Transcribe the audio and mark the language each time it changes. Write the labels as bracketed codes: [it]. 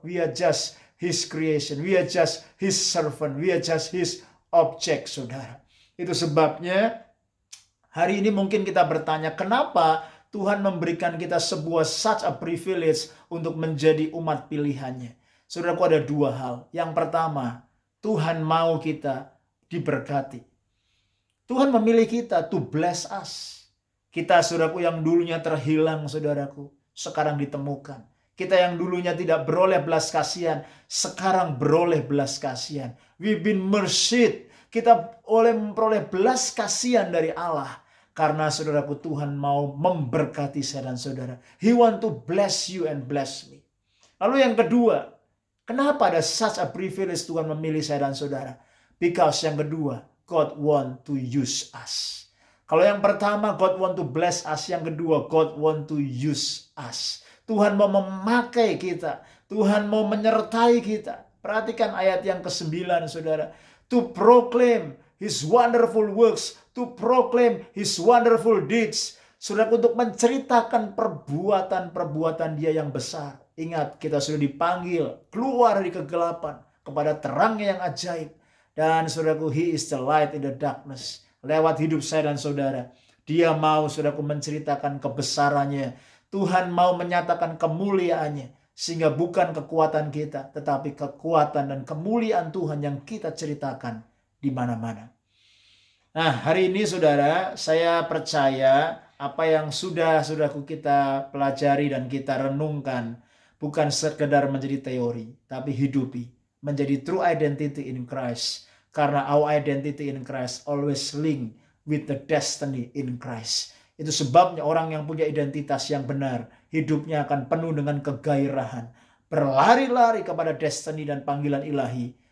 [en] We are just His creation. We are just His servant. We are just His object, saudara. [id] Itu sebabnya hari ini mungkin kita bertanya, kenapa Tuhan memberikan kita sebuah [en] such a privilege [id] untuk menjadi umat pilihannya? Saudaraku, ada dua hal. Yang pertama, Tuhan mau kita diberkati. Tuhan memilih kita [en] to bless us. [id] Kita, saudaraku, yang dulunya terhilang, saudaraku, sekarang ditemukan. Kita yang dulunya tidak beroleh belas kasihan, sekarang beroleh belas kasihan. [en] We've been mercied. [id] Kita memperoleh belas kasihan dari Allah. Karena, saudaraku, Tuhan mau memberkati saya dan saudara. [en] He want to bless you and bless me. [id] Lalu yang kedua, kenapa ada [en] such a privilege [id] Tuhan memilih saya dan saudara? [en] Because [id] yang kedua, [en] God want to use us. [id] Kalau yang pertama, [en] God want to bless us. [id] Yang kedua, [en] God want to use us. [id] Tuhan mau memakai kita. Tuhan mau menyertai kita. Perhatikan ayat yang ke-9, saudara. [en] To proclaim His wonderful works. To proclaim His wonderful deeds. [id] Saudara, untuk menceritakan perbuatan-perbuatan Dia yang besar. Ingat, kita sudah dipanggil keluar dari kegelapan kepada terangnya yang ajaib. Dan saudaraku, [en] He is the light in the darkness. [id] Lewat hidup saya dan saudara, Dia mau, saudaraku, menceritakan kebesarannya. Tuhan mau menyatakan kemuliaannya. Sehingga bukan kekuatan kita, tetapi kekuatan dan kemuliaan Tuhan yang kita ceritakan di mana-mana. Nah, hari ini, saudara, saya percaya apa yang sudah kita pelajari dan kita renungkan bukan sekedar menjadi teori, tapi hidupi, menjadi [en] true identity in Christ. [id] Karena [en] our identity in Christ always link with the destiny in Christ. [id] Itu sebabnya orang yang punya identitas yang benar, hidupnya akan penuh dengan kegairahan, berlari-lari kepada destiny dan panggilan ilahi.